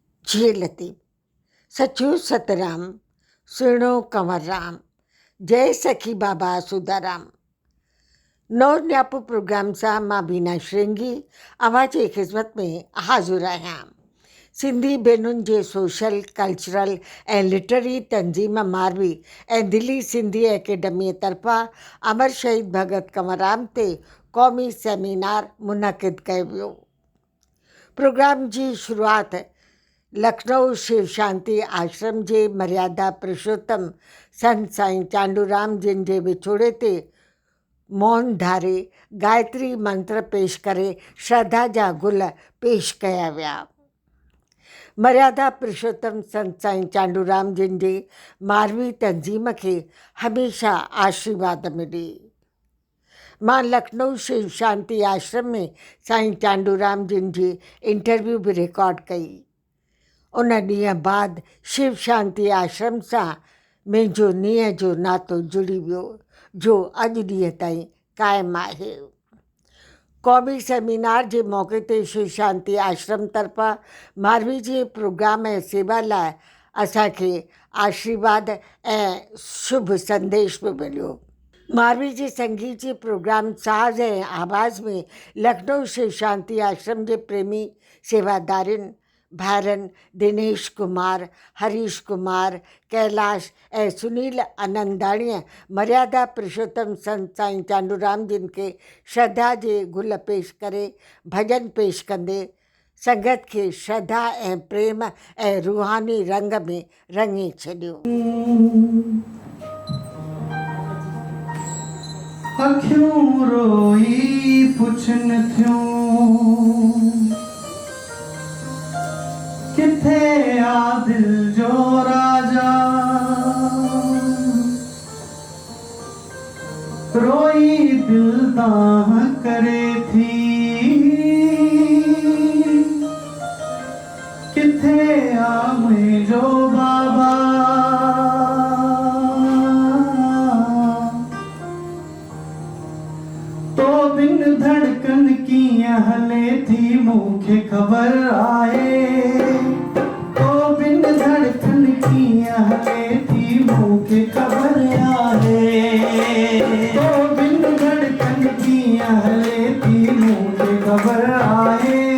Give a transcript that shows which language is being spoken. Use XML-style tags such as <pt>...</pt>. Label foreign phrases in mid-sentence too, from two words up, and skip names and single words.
<sd>जिए लतीफ़, सचो सतराम, सुहिणो कंवर राम, जय सखी बाबा सुदाराम। नौ न्यापो प्रोग्राम सां मां बीना श्रृंगी अव्हां जी ख़िदमत में हाज़िर आहियां। सिंधी भेनुनि जे सोशल, कल्चरल ऐं लिटरेरी तंज़ीम मारवी ऐं दिल्ली सिंधी एकेडमीअ तरफ़ां अमर शहीद भगत कंवरराम ते क़ौमी सेमिनार मुनक़िद कयो वियो। प्रोग्राम जी शुरूआति लखनऊ शिव शांति आश्रम जे मर्यादा पुरुषोत्तम संत साईं चांडूराम जिन जे विछोड़े ते मौन धारे गायत्री मंत्र पेश करे श्रद्धा जा गुल पेश कया विया। मर्यादा पुरुषोत्तम संत साईं चांडूराम जिन जे मारवी तंज़ीम खे हमेशा आशीर्वाद मिले। मां लखनऊ शिव शांति आश्रम में साईं चांडूराम जिन जी इंटरव्यू भी रिकॉर्ड कई। उन ॾींहं बाद शिव शांति आश्रम सां मुंहिंजो नींहं जो नातो जुड़ी वियो जो अॼु ॾींहं ताईं क़ाइमु आहे। क़ौमी सेमिनार जे मौक़े ते शिव शांति आश्रम तरफ़ां मारवी जे प्रोग्राम ऐं सेवा लाइ असांखे आशीर्वाद ऐं शुभ संदेश बि मिलियो। मारवी जे संगीत जे प्रोग्राम साज़ ऐं आवाज़ में लखनऊ शिव शांति आश्रम जे प्रेमी सेवादारियुनि भाइरनि दिनेश कुमार, हरीश कुमार, कैलाश ऐं सुनील आनंदाणीअ मर्यादा पुरुषोत्तम संत साईं चांडूराम जिन खे श्रद्धा जे गुल पेश करे भॼन पेश कंदे संगत खे श्रद्धा ऐं प्रेम ऐं रूहानी रंग में रंगे छॾियो। अखियूं रोई पुछन थियूं किथे आ दिल जो राजा, रोई दिल दाह करे थी किथे आ मुझो बाबा, तो बिन धड़कन की हले थी मूंखे ख़बर आहे, तो बिन धड़कन की हले थी मूंखे ख़बर आहे, तो बिन धड़कन की हले थी मूंखे ख़बर आहे।</sd>